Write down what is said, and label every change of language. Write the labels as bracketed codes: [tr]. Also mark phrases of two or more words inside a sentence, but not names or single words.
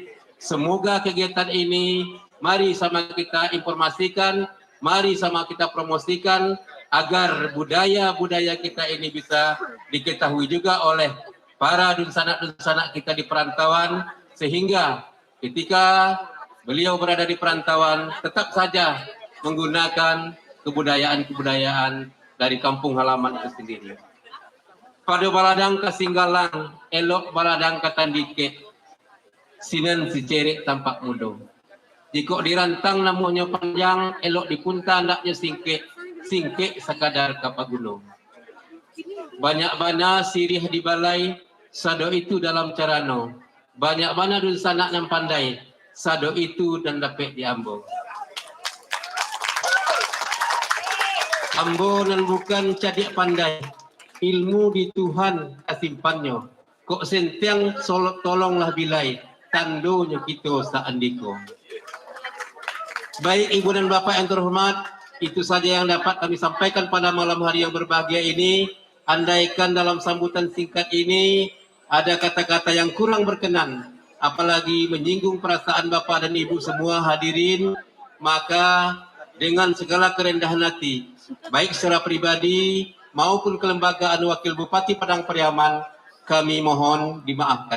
[id] Semoga kegiatan ini, mari sama kita informasikan, mari sama kita promosikan, agar budaya-budaya kita ini bisa diketahui juga oleh para dunsanak-dunsanak kita di perantauan, sehingga ketika beliau berada di perantauan tetap saja menggunakan kebudayaan-kebudayaan dari kampung halaman itu sendiri. [min] Pada baladang kasinggalang, elok baladang katandike, sinan si cerik tampak mudo. Jika dirantang namanya panjang, elok dipunta ndaknya singke sekadar kapagunung. Banyak mana sirih di balai, sado itu dalam carano. Banyak mana dun sanak yang pandai, sado itu dan dapat diambo. Ambo nan bukan cadik pandai, ilmu di Tuhan kasimpannya. Kok sentiang tolonglah bilai, tandonya kita saandiko. [id] Baik Ibu dan Bapak yang terhormat, itu saja yang dapat kami sampaikan pada malam hari yang berbahagia ini. Andaikan dalam sambutan singkat ini ada kata-kata yang kurang berkenan, apalagi menyinggung perasaan Bapak dan Ibu semua hadirin, maka dengan segala kerendahan hati, baik secara pribadi maupun kelembagaan Wakil Bupati Padang Pariaman, kami mohon dimaafkan.